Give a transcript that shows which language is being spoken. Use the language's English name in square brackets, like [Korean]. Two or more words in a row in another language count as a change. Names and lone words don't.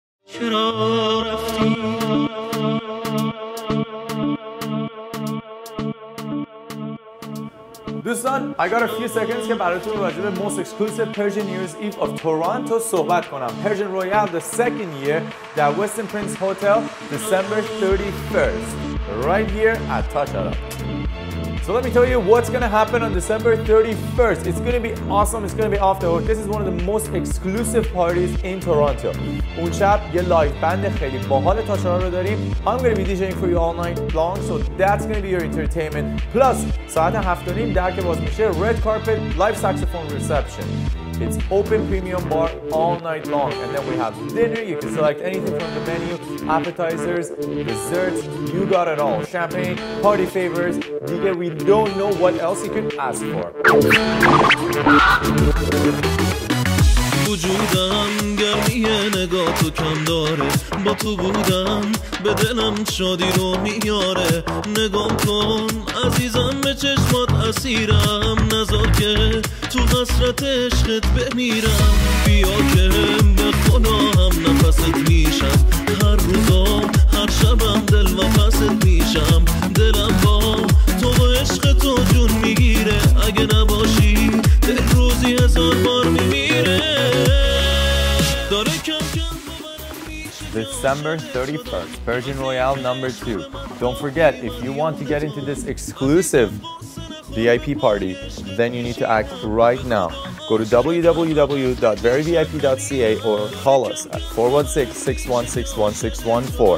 [English] دوستان I got a few seconds [Persian] که براتون راجع به [English] most exclusive Persian New Year's Eve of Toronto [Persian] صحبت کنم. [English] Persian Royale the second year at Westin Prince Hotel December 31st right here at Taj Arab. So let me tell you what's going to happen on December 31st. It's going to be awesome. It's going to be off the hook. This is one of the most exclusive parties in Toronto. [Persian] اون شب یه [English] live band [Persian] خیلی باحال تاشارا رو داریم. [English] I'm going to be DJing for you all night long. So that's going to be your entertainment. Plus [Persian] ساعت 7:30 در که باز میشه [English] red carpet live saxophone reception. It's open premium bar all night long, and then we have dinner. You can select anything from the menu, appetizers, desserts, you got it all. Champagne, party favors, we don't know what else you can ask for. [Persian] وجودم گرمی نگاه تو کم داره با تو بودم به دلم شادی رو میاره نگام کن عزیزم به چشمات اسیرم نذار که تو حسرت عشقت بمیرم بیا که به خدا هم نفست میشم هر روزا هر شبم دل و پست میشم دلم با تو و عشق تو جون میگیره اگه نباشی دل روزی هزار بار میمیره [English] December 31st, Persian Royale number 2. Don't forget, if you want to get into this exclusive VIP party, then you need to act right now. Go to www.veryvip.ca or call us at 416-616-1614.